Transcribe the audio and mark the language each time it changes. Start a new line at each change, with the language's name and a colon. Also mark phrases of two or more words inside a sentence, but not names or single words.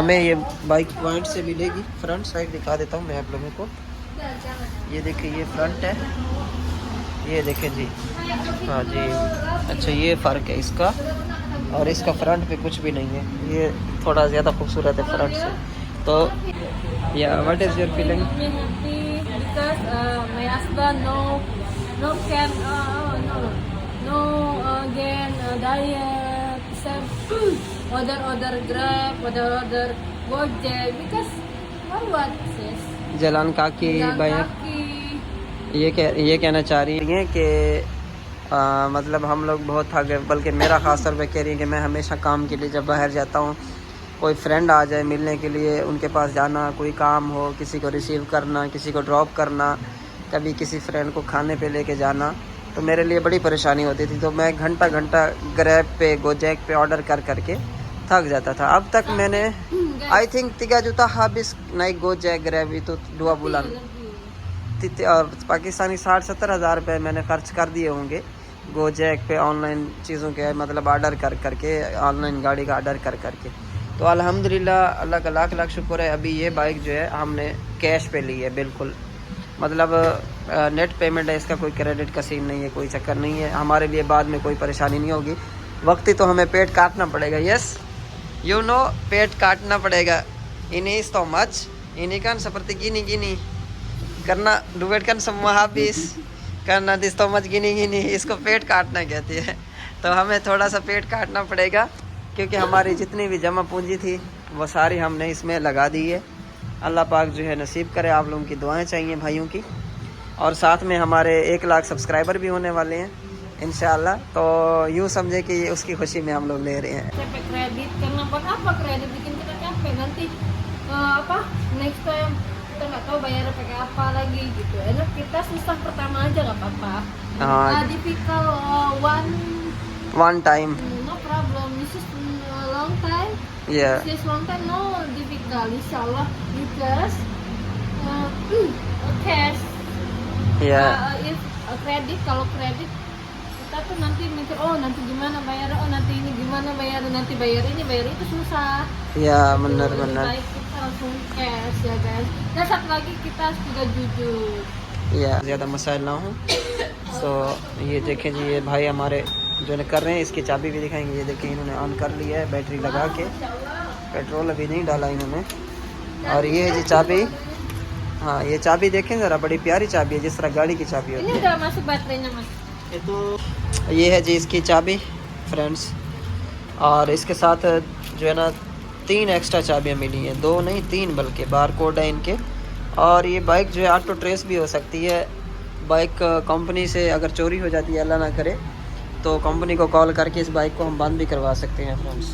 Hindi: हमें ये बाइक पॉइंट से मिलेगी। फ्रंट साइड दिखा देता हूँ मैं आप लोगों को। ये देखिए, ये फ्रंट है, ये देखें जी। हाँ जी, अच्छा ये फ़र्क है इसका, और इसका फ्रंट पे कुछ भी नहीं है, ये थोड़ा ज़्यादा खूबसूरत है फ्रंट से। तो या
English: what is your feeling? Me happy because my husband no can again diet self order Grab order Gojek because what sis
Indonesian: jalan kaki भाई kaki
Hindi: ये कहना चाह रही हैं कि मतलब हम लोग बहुत थक गए, बल्कि मेरा ख़ास तौर पे कह रही है कि मैं हमेशा काम के लिए जब बाहर जाता हूँ, कोई फ्रेंड आ जाए मिलने के लिए, उनके पास जाना, कोई काम हो, किसी को रिसीव करना, किसी को ड्रॉप करना, कभी किसी फ्रेंड को खाने पे लेके जाना, तो मेरे लिए बड़ी परेशानी होती थी। तो मैं घंटा घंटा ग्रैब पे गोजैक पे ऑर्डर कर करके थक जाता था। अब तक मैंने
English: I think
Indonesian: 3 juta habis naik Gojek Grab itu 2 bulan,
Hindi: पाकिस्तानी 60-70 हज़ार रुपये मैंने ख़र्च कर दिए होंगे गोजैक पे ऑनलाइन चीज़ों के, मतलब ऑर्डर कर करके, ऑनलाइन गाड़ी का ऑर्डर कर करके। तो अल्हम्दुलिल्लाह, अल्लाह का लाख लाख शुक्र है। अभी ये बाइक जो है हमने कैश पे ली है, बिल्कुल मतलब
English: net payment
Hindi: है इसका, कोई क्रेडिट का सीन नहीं है, कोई चक्कर नहीं है। हमारे लिए बाद में कोई परेशानी नहीं होगी। वक्ती तो हमें पेट काटना पड़ेगा,
English: yes you know,
Hindi: पेट काटना पड़ेगा।
Indonesian: ini
English: is too much.
Indonesian: Ini kan seperti gini karena duet kan semua habis karena
English: this too much
Indonesian: gini
Hindi: इसको पेट काटना कहती है। तो हमें थोड़ा सा पेट काटना पड़ेगा क्योंकि हमारी जितनी भी जमा पूंजी थी वो सारी हमने इसमें लगा दी है। अल्लाह पाक जो है नसीब करे। आप लोगों की दुआएं चाहिए भाइयों की, और साथ में हमारे 1 लाख सब्सक्राइबर भी होने वाले हैं इंशाल्लाह। तो यूँ समझे कि ये उसकी खुशी में हम लोग ले रहे हैं।
Indonesian: Kredit karena buat apa kredit bikin kita capek nanti apa next time kita nggak tahu bayarnya pakai apa lagi gitu. Enak kita susah pertama aja nggak apa-apa.
English: Difficult one time. No problem. This is long time. Yeah. This long time no difficult. Insyaallah because cash. Yeah.
Indonesian: If kredit kalau kredit kita tuh nanti mikir nanti gimana bayar, nanti ini gimana bayar, nanti bayar ini bayar itu susah. Ya benar. Baik kita langsung cash ya guys. Dan satu lagi kita harus juga jujur.
Hindi: या ज़्यादा मसाइल ना हो। सो ये देखें जी, ये भाई हमारे जो है कर रहे हैं, इसकी चाबी भी दिखाएंगे। ये देखें इन्होंने ऑन कर लिया है बैटरी लगा के, पेट्रोल अभी नहीं डाला इन्होंने। और ये है जी चाबी। हाँ ये चाबी देखें ज़रा, बड़ी प्यारी चाबी है जिस तरह गाड़ी की चाबी होती है।
Indonesian: Ini udah masuk baterainya mas.
Hindi: ये है जी इसकी चाबी फ्रेंड्स। और इसके साथ जो है ना 3 एक्स्ट्रा चाबियाँ मिली हैं, 2 नहीं 3 बल्कि,
English: bar code
Hindi: है इनके। और ये बाइक जो है
English: auto trace
Hindi: भी हो सकती है। बाइक कंपनी से अगर चोरी हो जाती है, अल्लाह ना करे, तो कंपनी को कॉल करके इस बाइक को हम बंद भी करवा सकते हैं फ्रेंड्स।